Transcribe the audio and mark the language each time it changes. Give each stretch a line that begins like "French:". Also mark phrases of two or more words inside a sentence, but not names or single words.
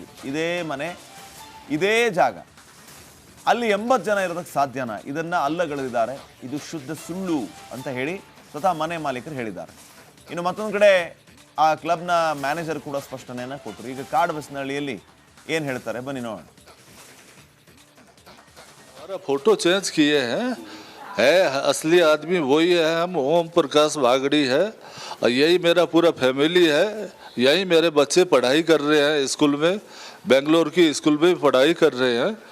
Kannada: ಇದೇ ಮನೆ, ಇದೇ ಜಾಗ, ಅಲ್ಲಿ 80 ಜನ ಇರೋದಕ್ಕೆ ಸಾಧ್ಯನಾ? ಇದನ್ನ ಅಲ್ಲಗಳೆದಿದ್ದಾರೆ. ಇದು ಶುದ್ಧ ಸುಳ್ಳು ಅಂತ ಹೇಳಿ ಸ್ವತಃ ಮನೆ ಮಾಲೀಕರು ಹೇಳಿದ್ದಾರೆ. ಇನ್ನು ಮತ್ತೊಂದು ಕಡೆ ಆ ಕ್ಲಬ್ನ ಮ್ಯಾನೇಜರ್ ಕೂಡ ಸ್ಪಷ್ಟನೆಯನ್ನು ಕೊಟ್ಟರು. ಈಗ ಕಾಡುಬಸ್ನಹಳ್ಳಿಯಲ್ಲಿ ಏನು ಹೇಳ್ತಾರೆ ಬನ್ನಿ ನೋಡೋಣ.
English: photo change
Hindi: किए हैं, है असली आदमी वही है, हम ओम प्रकाश बागड़ी है और यही मेरा पूरा फैमिली है। यही मेरे बच्चे पढ़ाई कर रहे हैं स्कूल में, बेंगलोर की स्कूल में पढ़ाई कर रहे हैं।